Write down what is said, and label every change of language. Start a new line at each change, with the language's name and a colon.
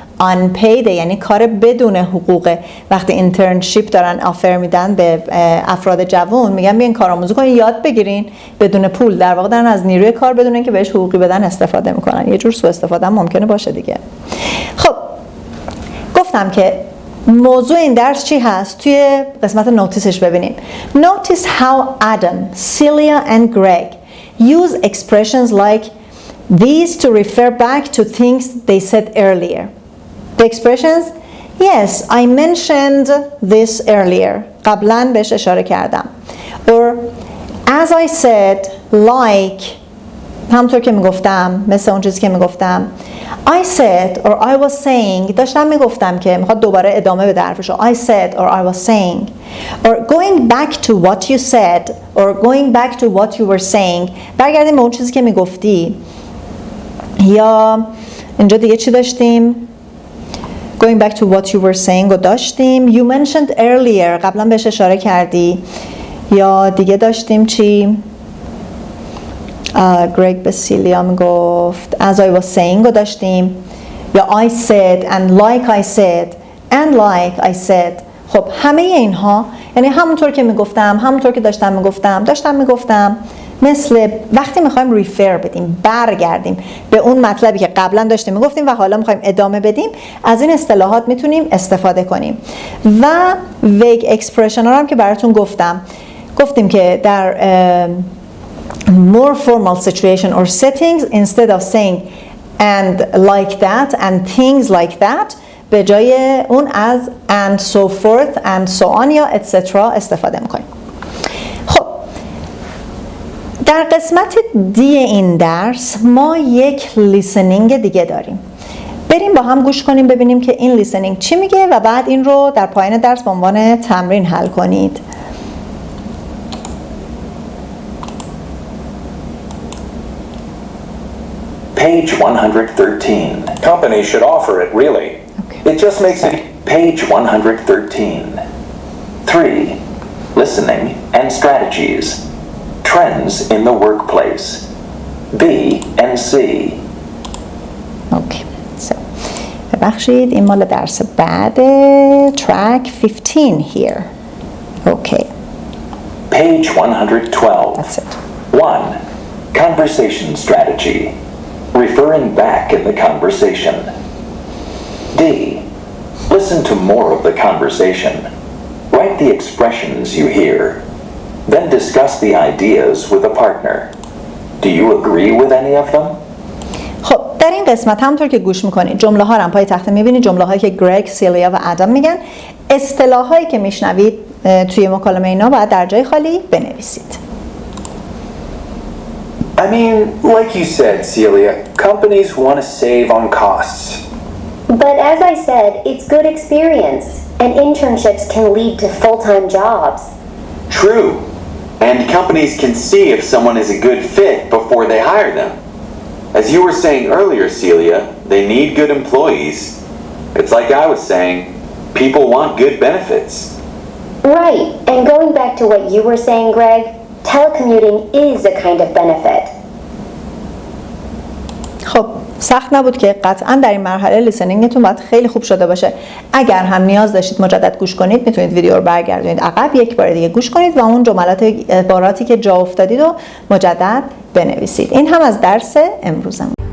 Persian: unpaid یعنی کار بدون حقوقه. وقتی اینترنشیپ دارن آفر میدن به افراد جوان میگن بیاین کارآموزی کنین یاد بگیرین بدون پول، در واقع دارن از نیروی کار بدون اینکه بهش حقوقی بدن استفاده میکنن. یه جور سوء استفاده هم ممکنه باشه دیگه. خب گفتم که موضوع این درس چی هست؟ توی قسمت نوتیسش ببینیم.
English: Notice how Adam, Celia and Greg use expressions like these to refer back to things they said earlier. The expressions, yes, I mentioned this earlier.
Persian: قبلاً بهش اشاره کردم.
English: Or as I said, like
Persian: همونطور که میگفتم، مثل اون چیزی که میگفتم.
English: I said or I was saying
Persian: داشتم میگفتم که میخواد دوباره ادامه بده حرفشو.
English: I said or I was saying or going back to what you said or going back to what you were saying.
Persian: برگردیم به اون چیزی که میگفتی. یا اینجا دیگه چی داشتیم؟
English: Going back to what you were saying
Persian: رو داشتیم.
English: You mentioned earlier
Persian: قبلا بهش اشاره کردی. یا دیگه داشتیم چی؟ گرگ به سیلیا میگفت
English: as I was saying
Persian: رو داشتیم.
English: یا I said and like I said and like I said.
Persian: خب همه اینها یعنی همونطور که میگفتم، همونطور که داشتم میگفتم، مثل وقتی میخوایم ریفر بدیم، برگردیم به اون مطلبی که قبلا داشتیم میگفتیم و حالا میخوایم ادامه بدیم، از این اصطلاحات میتونیم استفاده کنیم. و ویگ اکسپرشن ها هم که براتون گفتیم که در
English: more formal situation or settings instead of saying and like that and things like that
Persian: به جای اون از
English: and so forth and so on یا etc.
Persian: استفاده میکنیم. خب در قسمت دی این درس ما یک لیسنینگ دیگه داریم. بریم با هم گوش کنیم ببینیم که این لیسنینگ چی میگه و بعد این رو در پایان درس به عنوان تمرین حل کنید.
English: Page 113. Companies should offer it, really. Okay. It just makes it... Page 113. 3. Listening and strategies. Trends in the workplace. B and C. Okay.
Persian: So, ببخشید این مال درس بعد.
English: Track 15 here. Okay. Page 112. That's it. 1. Conversation strategy. Referring back in the conversation. D. Listen to more of the conversation. Write the expressions you hear. Then discuss the ideas with a partner. Do you agree with any of them?
Persian: خب در این قسمت همونطور که گوش میکنید جمله ها رو پای تخته میبینید، جمله هایی که گرگ، سیلیا و ادم میگن. اصطلاح هایی که میشنوید توی مکالمه اینا باید در جای خالی بنویسید.
English: I mean, like you said, Celia, companies want to save on costs. But as I said, it's good experience, and internships can lead to full-time jobs. True. And companies can see if someone is a good fit before they hire them. As you were saying earlier, Celia, they need good employees. It's like I was saying, people want good benefits. Right, and going back to what you were saying, Greg, telecommuting is a kind of benefit.
Persian: خب سخت نبود که قطعا در این مرحله لیسنینگتون باید خیلی خوب شده باشه. اگر هم نیاز داشتید مجدد گوش کنید میتونید ویدیو رو برگردونید عقب، یک بار دیگه گوش کنید و اون جملات عباراتی که جا افتادید رو مجدد بنویسید. این هم از درس امروزم.